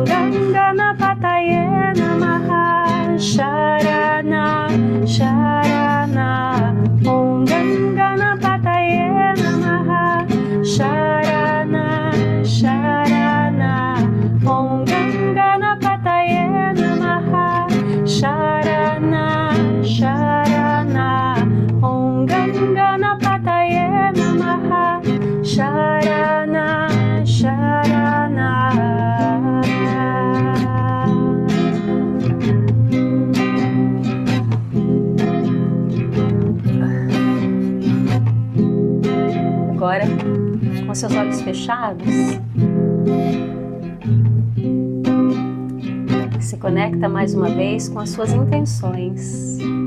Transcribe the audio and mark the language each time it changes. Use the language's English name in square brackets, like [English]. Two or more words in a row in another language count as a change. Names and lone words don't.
[Sanskrit] गणपतये नमः, शरणा, शरणा, ॐ गणपतये नमः, शरणा, शरणा, ॐ गणपतये नमः, शरणा, शरणा, ॐ गणपतये नमः, शरणा, शरणा. [Portuguese] Agora, com seus olhos fechados, se conecta mais uma vez com as suas intenções.